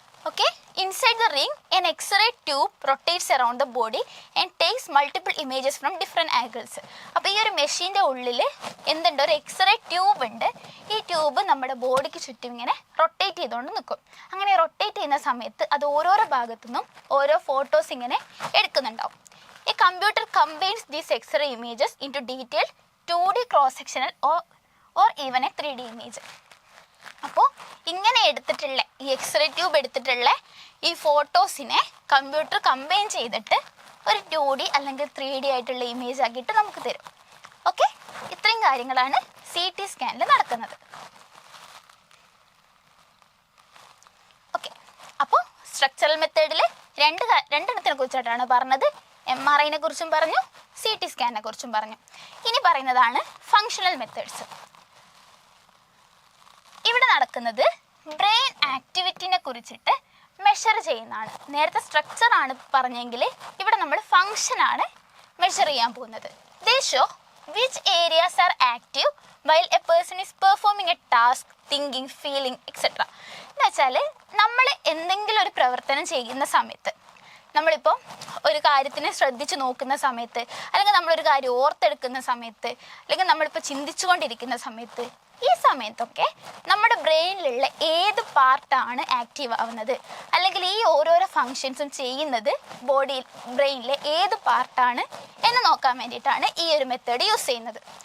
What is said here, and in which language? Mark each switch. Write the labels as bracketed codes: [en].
[en] Okay, inside the ring an X-ray tube rotates around the body and takes multiple images from different angles. [ml] അപ്പോൾ ഈ ഒരു മെഷീൻ്റെ ഉള്ളിൽ എന്തുണ്ട്, ഒരു എക്സ്റേ ട്യൂബ് ഉണ്ട്. ഈ ട്യൂബ് നമ്മുടെ ബോഡിക്ക് ചുറ്റും ഇങ്ങനെ റൊട്ടേറ്റ് ചെയ്തുകൊണ്ട് നിൽക്കും. അങ്ങനെ റൊട്ടേറ്റ് ചെയ്യുന്ന സമയത്ത് അത് ഓരോരോ ഭാഗത്തു നിന്നും ഓരോ ഫോട്ടോസ് ഇങ്ങനെ എടുക്കുന്നുണ്ടാവും. [en] A computer combines these X-ray images into detailed 2D cross-sectional or even a 3D image. [ml] അപ്പോൾ ഇങ്ങനെ എടുത്തിട്ടുള്ള ഈ എക്സ്റേ ട്യൂബ് എടുത്തിട്ടുള്ള ഈ ഫോട്ടോസിനെ കമ്പ്യൂട്ടർ കമ്പൈൻ ചെയ്തിട്ട് ഒരു 2D അല്ലെങ്കിൽ 3D ആയിട്ടുള്ള ഇമേജ് ആക്കിയിട്ട് നമുക്ക് തരും. ഓക്കെ, ഇത്രയും കാര്യങ്ങളാണ് CT സ്കാനിൽ നടക്കുന്നത്. ഓക്കെ, അപ്പോൾ സ്ട്രക്ചറൽ മെത്തേഡിൽ രണ്ടെണ്ണത്തിനെ കുറിച്ചായിട്ടാണ് പറഞ്ഞത്. MRIനെ കുറിച്ചും പറഞ്ഞു, CT സ്കാനിനെ കുറിച്ചും പറഞ്ഞു. ഇനി പറയുന്നതാണ് ഫങ്ഷണൽ മെത്തേഡ്സ്. ഇവിടെ നടക്കുന്നത് ബ്രെയിൻ ആക്ടിവിറ്റിനെ കുറിച്ചിട്ട് മെഷർ ചെയ്യുന്നതാണ്. നേരത്തെ സ്ട്രക്ചർ ആണ് പറഞ്ഞെങ്കിൽ ഇവിടെ നമ്മൾ ഫങ്ഷൻ ആണ് മെഷർ ചെയ്യാൻ പോകുന്നത്. [en] They show which areas are active while a person is performing a task, thinking, feeling, etc. [ml] എന്ന് വെച്ചാൽ നമ്മൾ എന്തെങ്കിലും ഒരു പ്രവർത്തനം ചെയ്യുന്ന സമയത്ത്, നമ്മളിപ്പോൾ ഒരു കാര്യത്തിനെ ശ്രദ്ധിച്ച് നോക്കുന്ന സമയത്ത്, അല്ലെങ്കിൽ നമ്മളൊരു കാര്യം ഓർത്തെടുക്കുന്ന സമയത്ത്, അല്ലെങ്കിൽ നമ്മളിപ്പോൾ ചിന്തിച്ചു കൊണ്ടിരിക്കുന്ന സമയത്ത്, ഈ സമയത്തൊക്കെ നമ്മുടെ ബ്രെയിനിലുള്ള ഏത് പാർട്ടാണ് ആക്റ്റീവ് ആവുന്നത്, അല്ലെങ്കിൽ ഈ ഓരോരോ ഫങ്ഷൻസും ചെയ്യുന്നത് ബ്രെയിനിലെ ഏത് പാർട്ടാണ് എന്ന് നോക്കാൻ വേണ്ടിയിട്ടാണ് ഈ ഒരു മെത്തേഡ് യൂസ് ചെയ്യുന്നത്.